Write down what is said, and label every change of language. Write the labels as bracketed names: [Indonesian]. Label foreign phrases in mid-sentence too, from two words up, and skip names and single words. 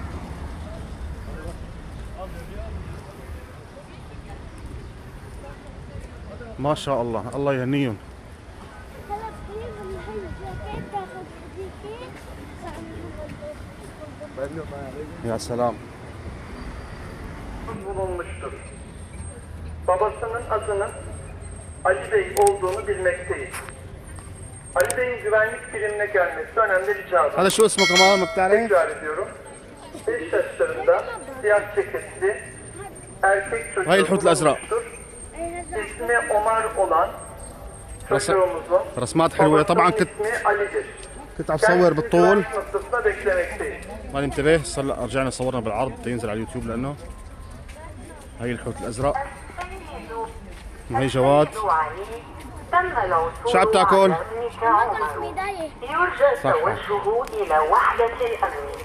[Arabic] ما شاء الله الله يهنيهم. يا سلام. [Turkish] bulunmuştur. Babasının adını Ali Bey olduğunu bilmekteyiz. Ali Bey'in güvenlik birimine gelmesi önemli ricadır. [Arabic] هذا شو اسمه كمان ما بتعرف؟ [Turkish] Tekrar ediyorum. 5 yaşlarında siyah ceketli erkek çocuğu Hayır, Hut Azra. bulunmuştur. İsmi Omar olan çocuğumuzun [Arabic] رسمات حلوة طبعا [Turkish] babasının ismi Ali'dir. [Arabic] كنت عم صور بالطول [Turkish] güvenlik noktasına beklemekteyiz. [Arabic] ما انتبه صار رجعنا صورنا بالعرض ينزل على اليوتيوب لانه هي الحوت الازرق وهي جواد شو عم تاكل؟ يرجى التوجه إلى وحدة الأمن.